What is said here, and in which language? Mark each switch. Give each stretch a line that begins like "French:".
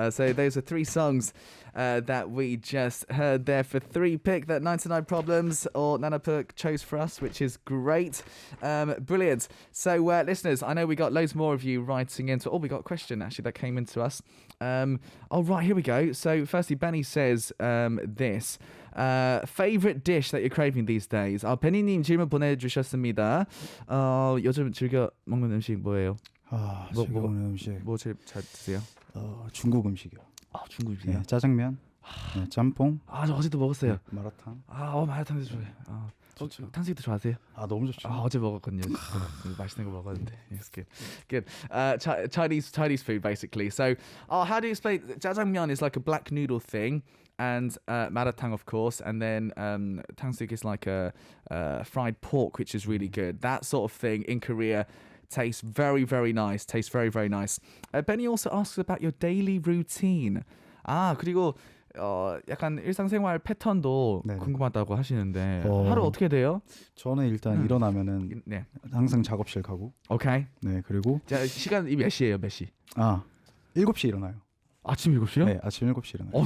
English: So those are three songs that we just heard there for three pick that 99 Problems or Nanapuk chose for us, which is great. Brilliant. So listeners, I know we got loads more of you writing into. We got a question actually that came into us. Right, here we go. So firstly, Benny says this. Favorite dish that you're craving these days?
Korean: 베니님 질문 보내주셨습니다. 요즘 즐겨 먹는 음식 뭐예요? 즐겨 먹는 음식 뭐 제일 잘 드세요? 중국 음식이요. 중국 음식이요? 네, 짜장면. 네, 짬뽕. 저 어제도 먹었어요. 네, 마라탕. 마라탕도 좋아해. 탕수육도 좋아하세요? 너무 좋죠. 어제 먹었거든요. 맛있는 거 먹었는데.
English: It's good. Good. Chinese food basically. So, how do you explain? Jjajangmyeon is like a black noodle thing, and maratang of course, and then 탕수육 is like a fried pork, which is really good. That sort of thing in Korea tastes very, very nice. Tastes very, very nice. Benny also asks about your daily routine.
Korean: 그리고 약간 일상생활 패턴도 네네. 궁금하다고 하시는데 하루 어떻게 돼요? 저는 일단 일어나면은 항상 작업실 가고. 오케이. 네, 그리고 시간이 몇 시예요? 몇 시? 7시 일어나요. 아침 7시요? 네, 아침 7시 일어나요.